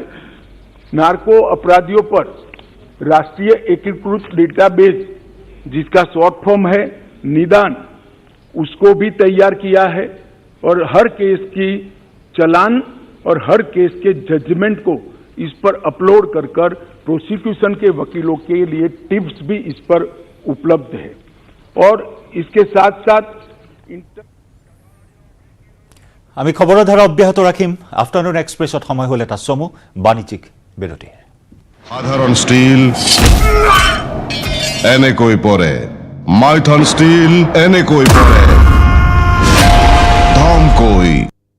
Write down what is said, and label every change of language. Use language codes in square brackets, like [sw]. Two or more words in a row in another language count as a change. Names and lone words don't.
[hi] नार्को अपराधियों पर राष्ट्रीय एकीकृत डेटाबेस जिसका [en] short form [hi] है निदान, उसको भी तैयार किया है और हर केस की चालान और हर केस के जजमेंट को इस पर अपलोड कर प्रोसिक्यूशन के वकीलों के लिए टिप्स भी इस पर उपलब्ध है। और इसके साथ साथ [as] আমি খবৰৰ ধাৰা অব্যাহত ৰাখিম। আফটাৰনুন এক্সপ্ৰেছত সময় হ'ল এটা চমু বাণিজ্যিক বিৰতিৰ। [bn] সাধারণ স্টিল এনেকৈ পরে, মাইথন স্টিল এনেকৈ পরে, ধমকৈ।